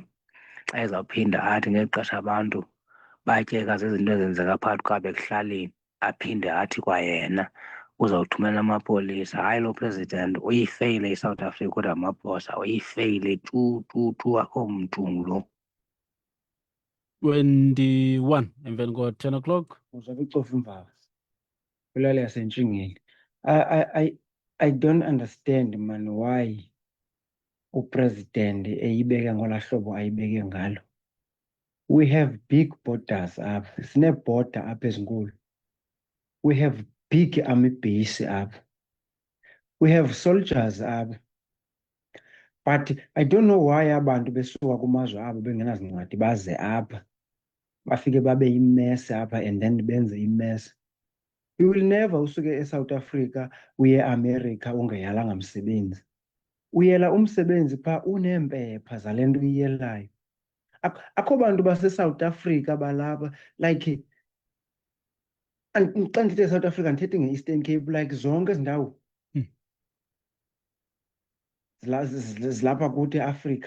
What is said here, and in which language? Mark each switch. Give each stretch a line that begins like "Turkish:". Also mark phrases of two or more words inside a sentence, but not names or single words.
Xhosa: Xa ezawuphinda athi ngeli xesha abantu batyeka zizinto ezenzeka phakathi kwabo ekuhlaleni, aphinde athi kwayena uzawuthumela amapolisa. Hayi lo president uyifeyile iSouth Africa uRamaphosa, uyifeyile tu, akho mntu lo. 21 emveni ko-10 o'clock. Uzabe ucofa imvaba kulala yasentshingeni.
English: I don't understand man why
Xhosa: upresident eyibeke ngola hlobo ayibeke ngalo.
English: We have big borders apha,
Xhosa: sine-border apha ezinkulu.
English: We have big army base apha. We have soldiers apha. But I don't know why
Xhosa: abantu besuka kumazwe abo bengenazincwadi baze apha. Bafike babe imess apha
English: and then
Xhosa: benze imess.
English: You will never
Xhosa: usuke eSouth Africa uye America ungeyalanga msebenzi. Uyela umsebenzi pha uneempepha zale nto uyelayo. Akho bantu base-South Africa balapha like xa ndithethe eSouth Africa ndithethe nge-Eastern Cape, like zonke ezi ndawo zilapha kuthi eAfrika.